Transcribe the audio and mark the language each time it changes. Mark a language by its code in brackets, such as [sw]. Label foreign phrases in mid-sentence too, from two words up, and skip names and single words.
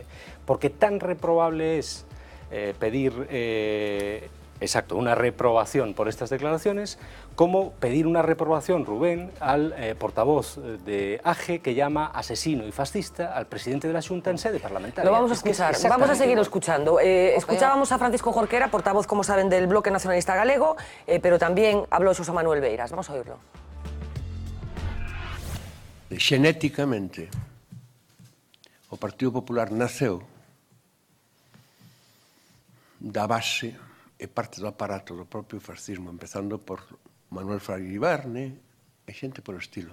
[es] Porque tan reprobable es pedir una reprobación por estas declaraciones, como pedir una reprobación, Rubén, al portavoz de AGE que llama asesino y fascista al presidente de la Xunta en sede parlamentaria. Lo vamos a escuchar, vamos a seguir escuchando. Escuchábamos a Francisco Jorquera, portavoz, como saben, del Bloque Nacionalista Galego, pero también habló Xosé Manuel Beiras. Vamos a oírlo. [gl] Xenéticamente, o Partido Popular naceu da base e parte do aparato do propio fascismo, empezando por Manuel Fraga Iribarne e xente por estilo.